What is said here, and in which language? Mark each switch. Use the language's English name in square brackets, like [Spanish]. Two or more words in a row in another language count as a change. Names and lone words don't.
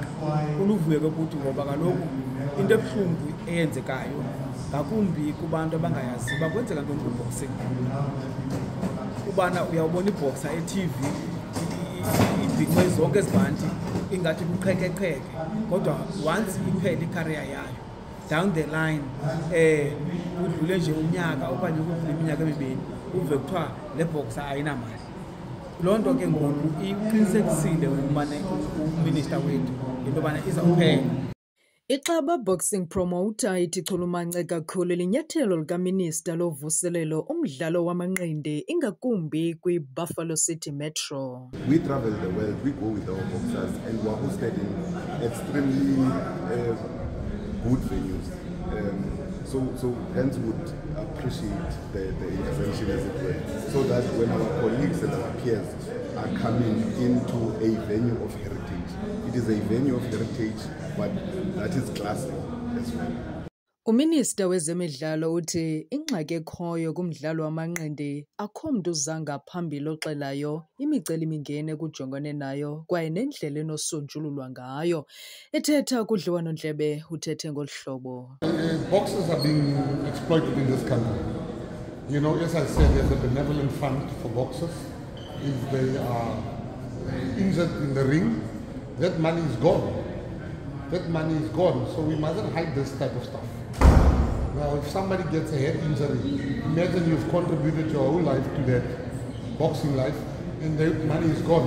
[Xhosa] Kuluvuyo ke kuthi ngoba kaloku into ebuhlungu eyenzekayo ngakumbi kubantu abangayazi uba kwenzeka ntoni kwi-boxing. Ubana uyawubona ibhoxa e-TV ibhikwe zonke ezibhanti ingathi kuqhekeqheke, kodwa once iphela i-career yayo [English] down the line [Xhosa] kudlule nje unyaka okanye kudlule iminyaka emibini uve kuthiwa le boxa ayinamali. Loo nto ke ngoku iqinisekisile umane uminister wethu into yobana izawuphela. Ixaba Boxing Promoter ithi chulumance kakhulu linyathelo likaminister lovuselelo umdlalo wamanqindi ingakumbi kwi-Buffalo City Metro. [English] We travel the world, we go with our boxers and we are hosted in extremely good venues. So hence would appreciate the intervention as it were, so that when our colleagues and our peers are coming into a venue of heritage, it is a venue of heritage, but that is classic as well. [Xhosa] Uminister wezemidlalo uthi ingxaki ekhoyo kumdlalo wamanqindi akho mntu uzanga phambili oxelayo imicelimingeni ekujongene nayo kwaye nendlela enosonjululwa ngayo. Ethetha kudliwano-ndlebe uthethe ngolu hlobo. [English] Boxers are being exploited in this country. You know, as I said, there's a benevolent fund for boxers. If they are injured in the ring, that money is gone. That money is gone, so we mustn't hide this type of stuff. Now, if somebody gets a head injury, imagine you've contributed your whole life to that boxing life, and the money is gone.